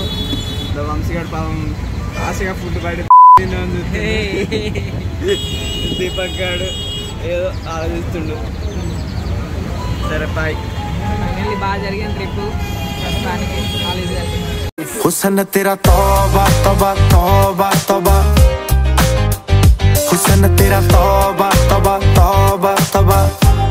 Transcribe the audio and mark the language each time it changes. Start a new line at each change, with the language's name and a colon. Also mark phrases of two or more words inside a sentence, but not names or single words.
Telugu: వంశీగాడు పాపం ఆశగా ఫుడ్ బయట దీపక్ గాడు ఏదో ఆలోచిస్తుండు. సరే బాయ్. బాగా జరిగిన ట్రిప్ ప్రస్తుతానికి కాలేజీ.
Hindi: हुस्न तेरा तौबा तौबा तौबा तौबा, हुस्न तेरा तौबा तौबा तौबा तौबा.